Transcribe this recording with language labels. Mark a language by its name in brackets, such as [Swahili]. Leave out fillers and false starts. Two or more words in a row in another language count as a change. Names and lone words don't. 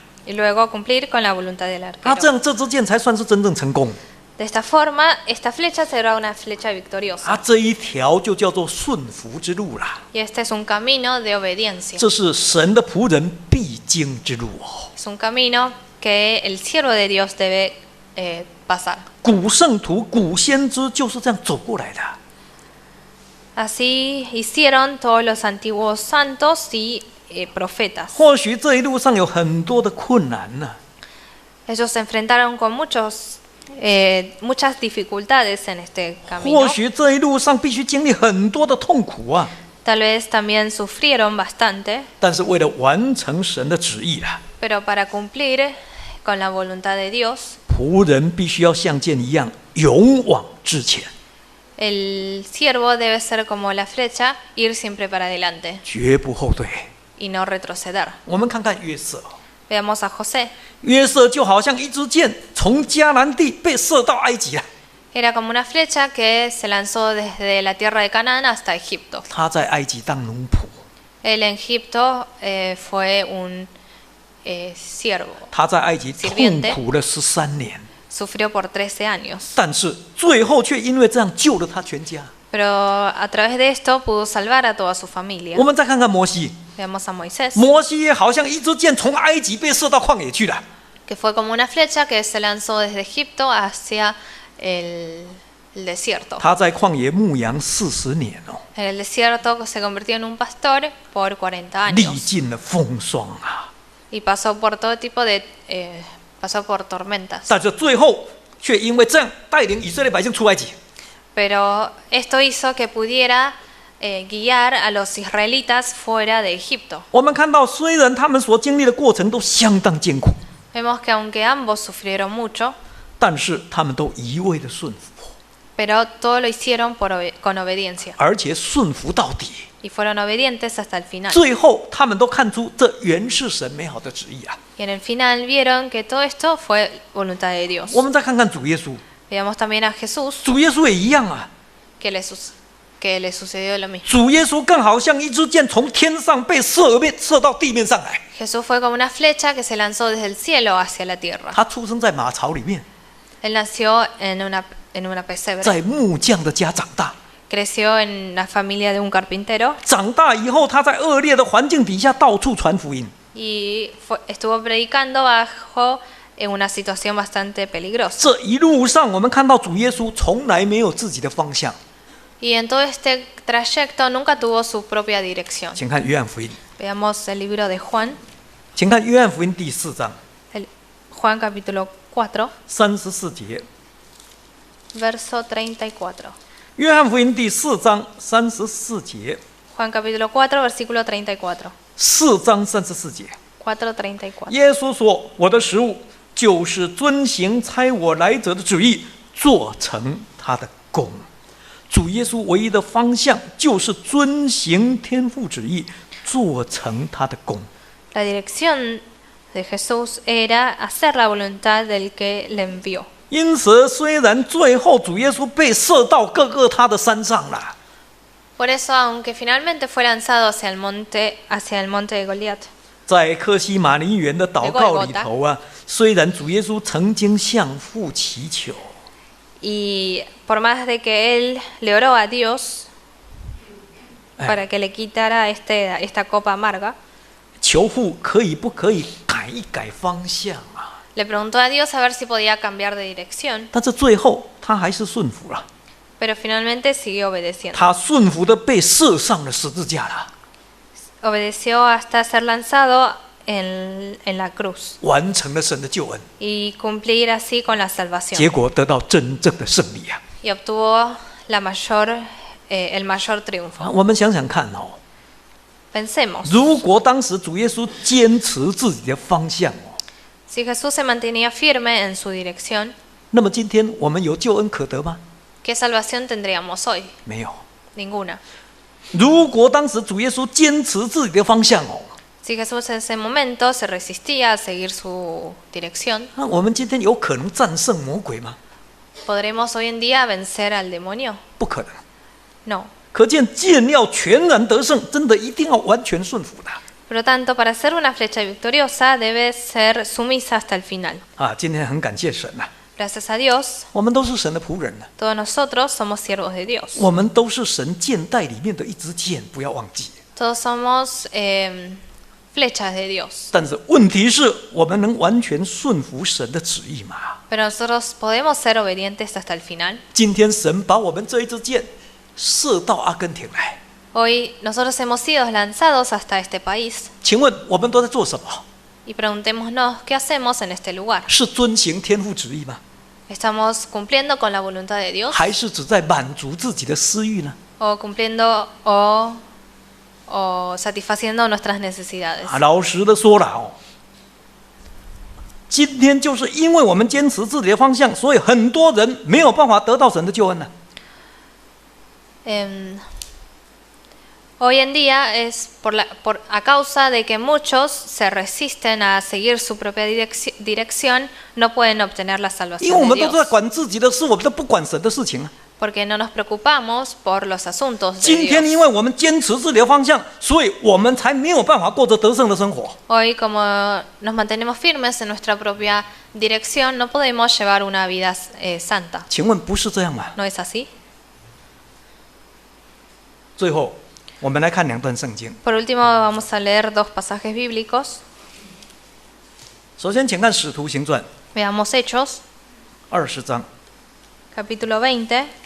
[Spanish] Y luego cumplir con la voluntad del [Chinese] 这 [Spanish] arquero. [Chinese] 样这支箭才算是真正成功。 [Spanish] De esta forma, esta flecha será una flecha victoriosa. [Chinese] 这一条就叫做顺服之路啦。 [Spanish] Y este es un camino de obediencia. [Chinese] 这是神的仆人必经之路哦。 [Spanish] Es un camino que el siervo de Dios debe pasar. [Chinese] 古圣徒、古先知就是这样走过来的。 [Spanish] Así hicieron todos los antiguos santos y profetas. [Chinese] 或许这一路上有很多的困难呢、 [Spanish] Ellos se enfrentaron con muchas dificultades en este [Chinese] 或 [Spanish] camino. [Chinese] 许这一路上必须经历很多的痛苦啊。 [Spanish] Tal vez también sufrieron bastante, [Chinese] 但是为了完成神的旨意啦， [Spanish] pero para cumplir con la voluntad de Dios, [Chinese] 仆人必须要像箭一样勇往直前， [Spanish] el siervo debe ser como la flecha, ir siempre para adelante [Chinese] 绝不后退。 [Spanish] y no retroceder. [Chinese] 我们看看约瑟， [Spanish] Veamos a José. [Chinese] 约瑟就好像一支箭，从迦南地被射到埃及了。 [Spanish] Era como una flecha que se lanzó desde la tierra de Canaán hasta Egipto. [Chinese] 他在埃及当奴仆， [Spanish] Él en Egipto fue un siervo, [Chinese] 他在埃及痛 [Spanish] Sirviente [Chinese] 苦了13年， [Spanish] sufrió por 13 años. [Chinese] 但是最后却因为这样救了他全家。 [Spanish] Pero a través de esto pudo salvar a toda su familia. [Chinese] 我们再看看摩西， [Spanish] Veamos a Moisés, [Chinese] 摩西也好像一支箭从埃及被射到旷野去了。 [Spanish] que fue como una flecha que se lanzó desde Egipto hacia el desierto. [Chinese] 他在旷野牧羊40年哦， [Spanish] En el desierto se convirtió en un pastor por 40 [Chinese] 历 [Spanish] años [Chinese] 尽了风霜啊， [Spanish] y pasó por todo tipo de pasó por tormentas. [Chinese] 但是最后却因为这样带领以色列百姓出埃及。 [Spanish] Pero esto hizo que pudiera guiar a los israelitas fuera de Egipto. [Chinese] 我们看到，虽然他们所经历的过程都相当艰苦， [Spanish] Vemos que aunque ambos sufrieron mucho, [Chinese] 但是他们都一味的顺服， [Spanish] pero todo lo hicieron con obediencia [Chinese] 而且顺服到底。 [Spanish] y fueron obedientes hasta el final. [Chinese] 最后，他们都看出这原是神美好的旨意啊！ [Spanish] Y en el final vieron que todo esto fue voluntad de Dios. [Chinese] 我们再看看主耶稣， [Spanish] Veamos también a Jesús, [Chinese] 主耶稣也一样啊。 [Spanish] que le sucedió lo mismo. [Chinese] 主耶稣更好像一支箭从天上被射到地面上来。 [Spanish] Jesús fue como una flecha que se lanzó desde el cielo hacia la tierra. [Chinese] 他出生在马槽里面， [Spanish] Él nació en una pesebre. [Chinese] 在木匠的家长大。 [Spanish] Creció en la familia de un carpintero [Chinese] 长大以后，他在恶劣的环境底下到处传福音。 [Spanish] y estuvo predicando bajo en una situación bastante peligrosa. [Chinese] 这一路上，我们看到主耶稣从来没有自己的方向。 [Spanish] Y en todo este trayecto nunca tuvo su propia dirección. [Chinese] 请看约翰福音， [Spanish] Veamos el libro de Juan, [Chinese] 请看约翰福音第4章 [Spanish] Juan capítulo 4, [Chinese] 34 节。 [Spanish] verso 34. [Chinese] 约翰福音第4章34节， [Spanish] Juan capítulo 4, versículo 34. [Chinese] 4 章34节， [Spanish] 4:34. [Chinese] 耶稣说：“我的食物就是遵行差我来者的旨意，做成他的功。” 主耶稣唯一的方向就是遵行天父旨意，做成他的功。 [Spanish] La dirección de Jesús era hacer la voluntad del que le envió. [Chinese] 因此，虽然最后主耶稣被射到各个他的山上了， [Spanish] Por eso, aunque finalmente fue lanzado hacia el monte de Goliat, [Chinese] 在客西马尼园的祷告里头啊，虽然主耶稣曾经向父祈求， [Spanish] y por más de que él le oró a Dios para que le quitara esta copa amarga, [Chinese] 求父可以不可以改一改方向啊？ [Spanish] le preguntó a Dios a ver si podía cambiar de dirección, [Chinese] 但是最后他还是顺服了， [Spanish] pero finalmente siguió obedeciendo. [Chinese] 他顺服的被射上了十字架了， [Spanish] Obedeció hasta ser lanzado en la cruz [Chinese] 完成了神的救恩， [Spanish] y cumplir así con la salvación. [Chinese] 结果得到真正的胜利啊！ [Spanish] Y obtuvo el mayor triunfo. [Chinese] 我们想想看哦， [Spanish] Pensemos, [Chinese] 如果当时主耶稣坚持自己的方向哦， [Spanish] si Jesús se mantenía firme en su dirección, [Chinese] 那么今天我们有救恩可得吗？ [Spanish] ¿qué salvación tendríamos hoy? [Chinese] 没有。 [Spanish] Ninguna. [Chinese] 如果当时主耶稣坚持自己的方向哦， [Spanish] Si Jesús en ese momento se resistía a seguir su dirección, [Chinese] 那我们今天有可能战胜魔鬼吗？ [Spanish] ¿podremos hoy en día vencer al demonio? [Chinese] 不可能。 [Spanish] No. [Chinese] 可见剑要全然得胜，真的一定要完全顺服的 [Spanish] Por lo tanto, para ser una flecha victoriosa debe ser sumisa hasta el final. [Chinese] 啊！今天很感谢神呐、 [Spanish] Gracias a Dios, [Chinese] 我们都是神的仆人呢、 [Spanish] todos nosotros somos siervos de Dios. [Chinese] 我们都是神箭袋里面的一支箭，不要忘记。 [Spanish] Todos somos flechas de Dios. [Chinese] 但是问题是我们能完全顺服神的旨意吗？ [Spanish] Pero nosotros podemos ser obedientes hasta el final. [Chinese] 今天神把我们这一支箭射到阿根廷来， [Spanish] Hoy nosotros hemos sido lanzados hasta este país [Chinese] 请问我们都在做什么？ [Spanish] y preguntémonos qué hacemos en este lugar. [Chinese] 是遵行天父旨意吗？ [Spanish] ¿Estamos cumpliendo con la voluntad de Dios [Chinese] 还是只在满足自己的私欲呢？ [Spanish] o cumpliendo o satisfaciendo nuestras necesidades? [Chinese] 老实的说了哦，今天就是因为我们坚持自己的方向，所以很多人没有办法得到神的救恩呢、 [Spanish] Hoy en día es a causa de que muchos se resisten a seguir su propia dirección, no pueden obtener la [Chinese] 因为我 [Spanish] salvación [Chinese] 们 [Spanish] de [Chinese] 都在 [Spanish] Dios. [Chinese] 管自己的事，我们都不管神的事情啊。 [Spanish] Porque no nos preocupamos por los asuntos de [Chinese] 今天因 [Spanish] Dios. [Chinese] 为我们坚持自己的方向，所以我们才没有办法过着得胜的生活。 [Spanish] Hoy, como nos mantenemos firmes en nuestra propia dirección, no podemos llevar una vida santa. [Chinese] 请问不是这样吗？ [Spanish] ¿No es así? [Chinese] 最后，我们来看2段圣经。 [Spanish] Por último, vamos a leer 2 pasajes bíblicos. [Chinese] 首先，请看《使徒行传》 [Spanish] Veamos Hechos, [Chinese] 20 章。 [Spanish] capítulo 20.